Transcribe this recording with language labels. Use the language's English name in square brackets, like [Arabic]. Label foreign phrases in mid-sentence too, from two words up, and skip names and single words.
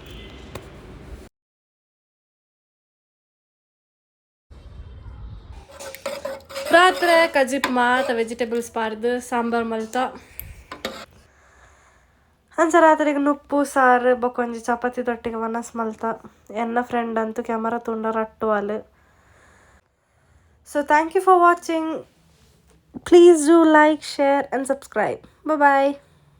[Tulu] ರಾತ್ರಿ ಕಜಿಪ್ ಮಾತ ವೆಜಿಟೇಬಲ್ಸ್ ಪಾರ್ದು ಸಾಂಬಾರ್ ಮಲ್ತ ಅಂಚ ರಾತ್ರಿಗೆ ನುಪ್ಪು ಸಾರು ಬೊಕೊಂಜಿ ಚಪಾತಿ ದೊಟ್ಟಿಗೆ ಮನಸ್ ಮಲ್ತ ಎನ್ನ ಫ್ರೆಂಡ್ ಅಂತೂ ಕ್ಯಾಮರಾ ತುಂಡ ರಟ್ಟು ಅಲ್. [English] so thank you for watching. please do like, share and subscribe. bye.